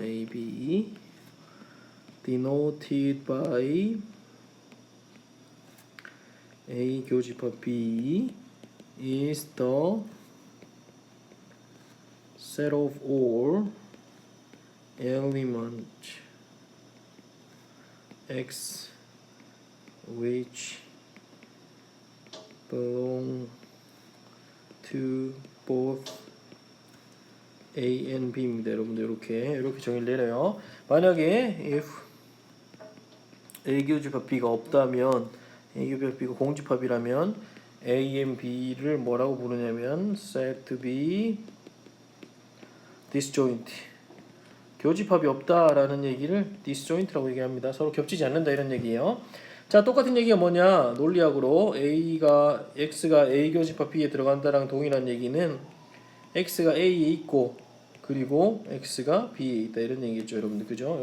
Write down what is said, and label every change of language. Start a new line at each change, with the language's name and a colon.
English: AB denoted by A
Korean: 교집합
English: B is the set of all elements X which belong to both A and B입니다.
Korean: 여러분들 이렇게 정의를 내려요. 만약에 if A 교집합 B가 없다면 A 교집합 B가 공집합이라면 A and B를 뭐라고 부르냐면
English: said to be disjoint
Korean: 교집합이 없다라는 얘기를 disjoint라고 얘기합니다. 서로 겹치지 않는다 이런 얘기예요. 자, 똑같은 얘기가 뭐냐? 논리학으로 x가 A 교집합 B에 들어간다랑 동일한 얘기는 x가 A에 있고 그리고 x가 B에 있다 이런 얘기겠죠, 여러분들. 그죠?